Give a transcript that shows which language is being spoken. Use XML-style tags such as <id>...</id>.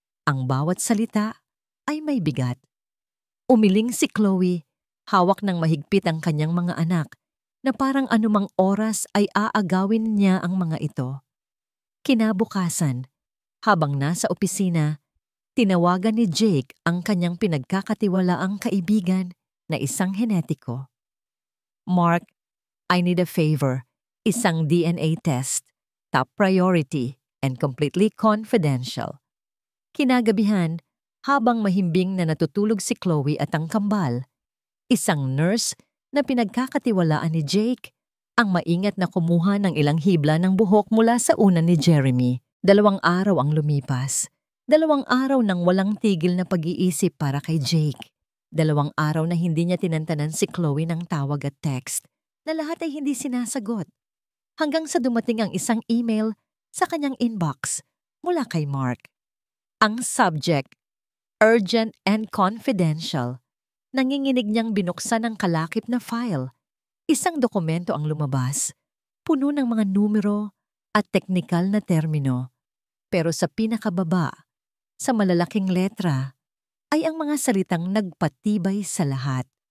<tl>Ang bawat salita ay may bigat. Umiling si Chloe, hawak ng mahigpit ang kanyang mga anak, na parang anumang oras ay aagawin niya ang mga ito. Kinabukasan, habang nasa opisina, tinawagan ni Jake ang kanyang pinagkakatiwalaang kaibigan na isang henetiko.</tl> <en>Mark, I need a favor.</en> <tl>Isang DNA test.</tl> <en>Top priority and completely confidential.</en> <tl>Kinagabihan, habang mahimbing na natutulog si Chloe at ang kambal, isang nurse na pinagkakatiwalaan ni Jake ang maingat na kumuha ng ilang hibla ng buhok mula sa unan ni Jeremy. 2 araw ang lumipas. 2 araw ng walang tigil na pag-iisip para kay Jake. 2 araw na hindi niya tinantanan si Chloe ng tawag at text na lahat ay hindi sinasagot. Hanggang sa dumating ang isang email sa kanyang inbox mula kay Mark. Ang subject,</tl> <en>urgent and confidential.</en> <tl>Nanginginig niyang binuksan ang kalakip na file. Isang dokumento ang lumabas, puno ng mga numero at teknikal na termino. Pero sa pinakababa, sa malalaking letra, ay ang mga salitang nagpatibay sa lahat.</tl>